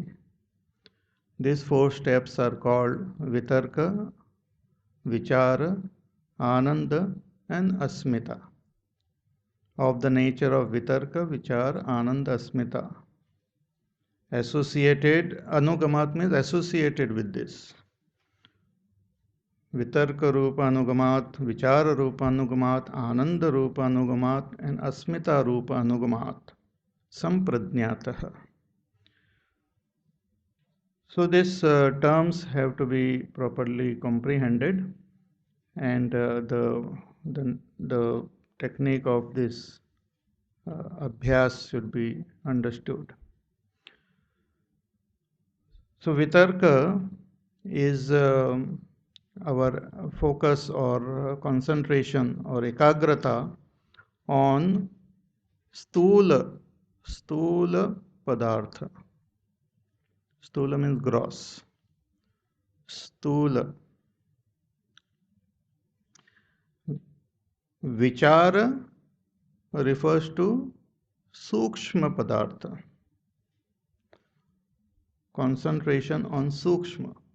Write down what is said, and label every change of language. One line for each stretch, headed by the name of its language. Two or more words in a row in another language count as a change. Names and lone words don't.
English: These 4 steps are called Vitarka, Vichara, Ananda and Asmita. Of the nature of Vitarka, Vichara, Ananda, Asmita. Associated, Anugamat means associated with this.
Sanskrit: Vitarka Rupa Anugamat, Vichara Rupa Anugamat, Ananda Rupa Anugamat and Asmita Rupa Anugamat. Sampradnyatah.
English: So these terms have to be properly comprehended, and the technique of this abhyas should be understood. So vitarka is our focus or concentration or ekagrata on
Sanskrit: stula padartha.
English: Stula means gross. Stula. Vichara refers to
Sanskrit: sukshma padartha.
English: Concentration on sukshma.